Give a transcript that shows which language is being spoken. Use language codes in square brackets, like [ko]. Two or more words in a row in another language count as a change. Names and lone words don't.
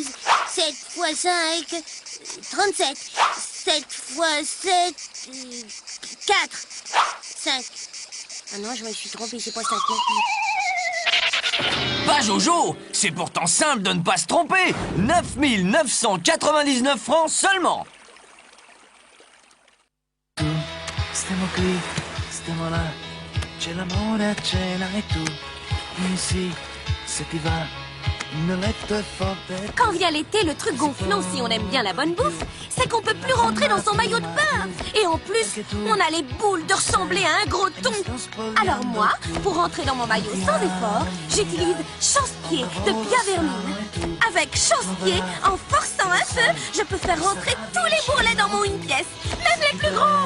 [fr] 7 fois 5, 37. 7 fois 7, 4. 5. Ah non, je me suis trompé, c'est pas 5 non plus. Pas Jojo, c'est pourtant simple de ne pas se tromper. 9 999 francs seulement. [it] Stiamo qui, stiamo là, c'è l'amore a cena e tu mi sì, se ti va, il mio letto è forte. [fr] Quand vient l'été, le truc gonflant, si on aime bien la bonne bouffe, c'est qu'on peut plus rentrer dans son maillot de bain. Et en plus, on a les boules de ressembler à un gros thon. Alors moi, pour rentrer dans mon maillot sans effort, j'utilise chance-pied de Bienvermine. Avec chance-pied, en forçant un peu, je peux faire rentrer tous les bourrelets dans mon une pièce, même les plus gros.